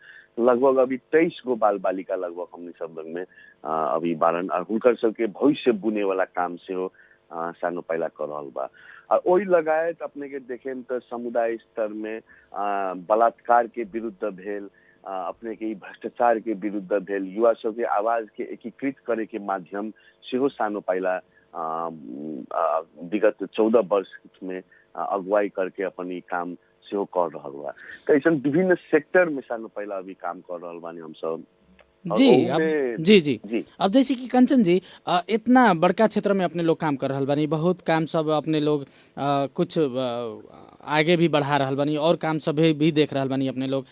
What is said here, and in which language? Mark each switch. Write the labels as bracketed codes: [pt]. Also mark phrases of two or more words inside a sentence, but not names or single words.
[bho] लगभग अभी 23 गो बाल बालिका लगभग हमने सब लोग में अभी बारन और हुनकर सबके भविष्य बुने वाला काम से हो सानो पाइला कर रहल बा। और वही लगायत अपने के देखें तो समुदाय स्तर में बलात्कार के विरुद्ध भेल, अपने के भ्रष्टाचार के विरुद्ध भेल, युवा सब के आवाज के एकीकृत करे के माध्यम से हो सानो पाइला विगत 14 वर्ष में अगुवाई करके अपन ई काम से हो कर रहल बा। तो ऐसा विभिन्न सेक्टर में सानो पाइला अभी काम कर रहल बानी हम सब। जी। अब जैसे कि कंचन जी इतना बड़का क्षेत्र में अपने लोग काम कर रहल बानी, बहुत काम सब अपने लोग कुछ आगे भी बढ़ा रहल बानी और काम सब भी देख रहल बानी अपने लोग।